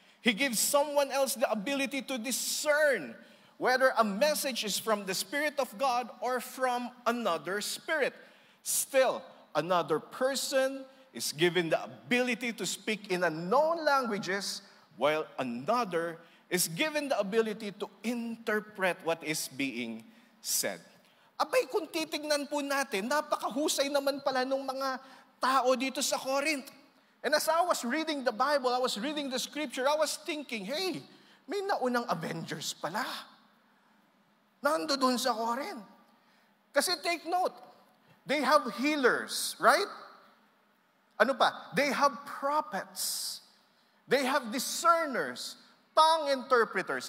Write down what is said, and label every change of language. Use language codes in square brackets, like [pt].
[en] He gives someone else the ability to discern whether a message is from the Spirit of God or from another spirit. Still, another person is given the ability to speak in unknown languages, while another is given the ability to interpret what is being said. [tl] Abay, kung titignan po natin, napakahusay naman pala ng mga tao dito sa Corinth. [en] And as I was reading the Bible, I was reading the scripture, I was thinking, hey, [tl] may naunang Avengers pala. Nando dun sa Corinth. [en] Kasi take note, they have healers, right? [tl] Ano pa? [en] They have prophets. They have discerners, tongue interpreters.